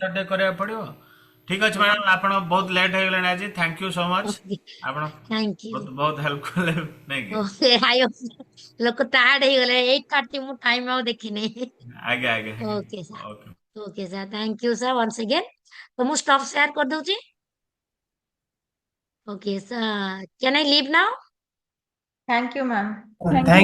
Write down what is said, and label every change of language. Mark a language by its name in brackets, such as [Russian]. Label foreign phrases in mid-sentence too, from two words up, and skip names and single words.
[Odia] ମେଥଡ ଟିକେ କରିବାକୁ ପଡିବ। ଠିକ ଅଛି ଓକେ ମ୍ୟାଡାମ, ଆପଣ ବହୁତ ଲେଟ୍ ହେଇଗଲାଣି ଆଜି, [English] thank you so much. [Odia] ଓକେ ଆପଣ [English] thank you. [Odia] ବହୁତ ବହୁତ ହେଲ୍ପ କଲେ ନାଇଁ କି? ଓକେ ହାଇ ଲୋକ ଟାୟାର୍ଡ ହେଇଗଲେ 8:30 ମୁଁ ଟାଇମ ଆଉ ଦେଖିନି। ଆଜ୍ଞା ଆଜ୍ଞା ଆଜ୍ଞା [English] okay sir. [Odia] ଓକେ। [English] okay sir thank you sir once again. [Hindi] तो ମୁଁ [English] stop share [Hindi] कर दूंगी। [English] okay sir can I leave now? thank you ma'am. thank you. Thank